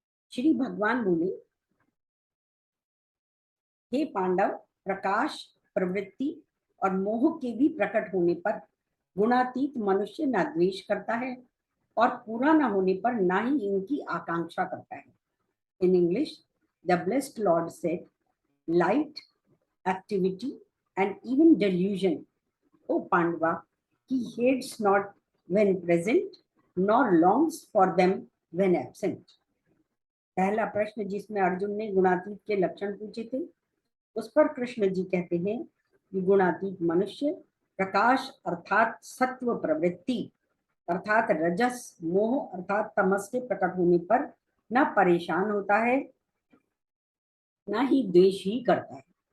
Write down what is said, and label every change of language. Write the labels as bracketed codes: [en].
[hi] श्री भगवान बोले, हे पांडव, प्रकाश, प्रवृत्ति और मोह के भी प्रकट होने पर गुणातीत मनुष्य न द्वेष करता है और पूरा न होने पर ना ही इनकी आकांक्षा करता है। [en] In English, the blessed lord said, light, activity, and even delusion, O Pandava, he hates not when present, nor longs for them when absent. [hi] पहला प्रश्न जिसमें अर्जुन ने गुणातीत के लक्षण पूछे थे, उस पर कृष्ण जी कहते हैं कि गुणातीत मनुष्य प्रकाश अर्थात सत्व प्रवृत्ति अर्थात रजस, मोह अर्थात तमस के प्रकट होने पर न परेशान होता है, न ही द्वेष ही करता है।